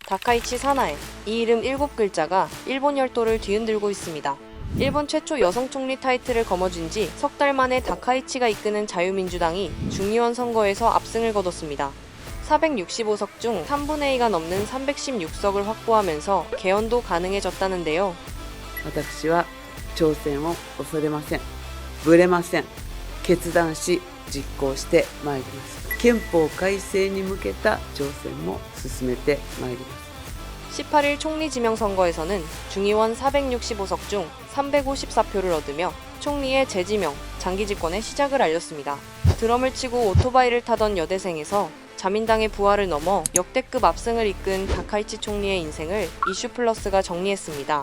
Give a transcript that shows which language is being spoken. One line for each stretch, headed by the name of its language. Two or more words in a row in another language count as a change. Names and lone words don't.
Korean: 다카이치 사나에, 이 이름 7글자가 일본 열도를 뒤흔들고 있습니다. 일본 최초 여성 총리 타이틀을 거머쥔 지 석 달 만에 다카이치가 이끄는 자유민주당이 중의원 선거에서 압승을 거뒀습니다. 465석 중 3분의 2가 넘는 316석을 확보하면서 개헌도 가능해졌다는데요.
Japanese: 私は挑戦を恐れません。ぶれません。決断し実行してまいります。憲法改正に向けた挑戦も進めてまいります。
Korean: 18일 총리 지명 선거에서는 중의원 465석 중 354표를 얻으며 총리의 재지명, 장기 집권의 시작을 알렸습니다. 드럼을 치고 오토바이를 타던 여대생에서 자민당의 부활을 넘어 역대급 압승을 이끈 다카이치 총리의 인생을 이슈플러스가 정리했습니다.